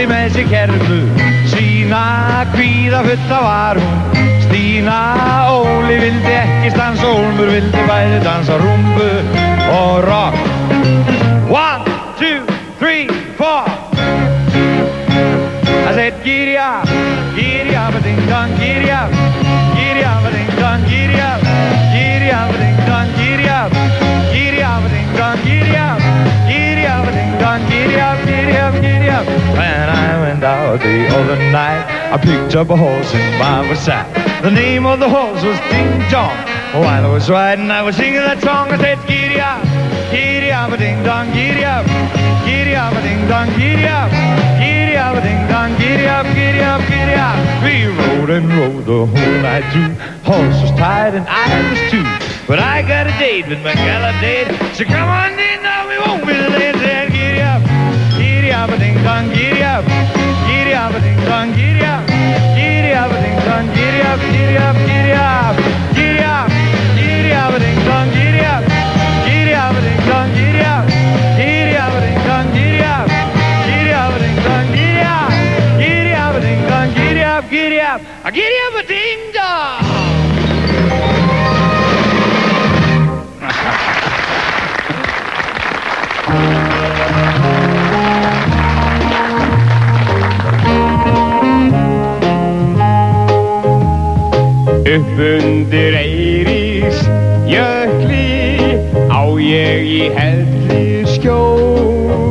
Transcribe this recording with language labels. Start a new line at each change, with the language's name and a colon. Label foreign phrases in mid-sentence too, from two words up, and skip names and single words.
Icelandic: með sig kerfu Sína kvíða fulla var hún Stína Óli vildi ekki stansa Úlfur vildi bæði dansa rúmbu og rock.
English: 1, 2, 3, 4 I said giddy up, a-ding-dong, giddy up, a-ding-dong, giddy up, a-ding-dong, giddy up, a-ding-dong, giddy up, a-ding-dong, giddy up. When I went out the other night, I picked up a horse in by my side. The name of the horse was Ding Dong. While I was riding, I was singing that song. I said, giddy up, a-ding-dong, giddy up, a-ding-dong, giddy up, a-ding-dong, giddy up. We rode and rode the whole night through. Horse was tired and I was too. But I got a date with my gal a date. So come on in now, we won't be late. Said, giddy up, a-ding-dong, giddy up, a-ding-dong, giddy up, a-ding-dong, giddy up, giddy up, giddy up, giddy up, giddy up, a-ding-dong, giddy up, giddy up, a-ding-dong, giddy up, giddy up, a-ding-dong, giddy up, giddy up, a-ding-dong, giddy up, giddy up, a-ding-dong, giddy up, giddy up, giddy up, a-ding-dong.
Icelandic: Upp undir Eiríks jökli á ég í helli skjól.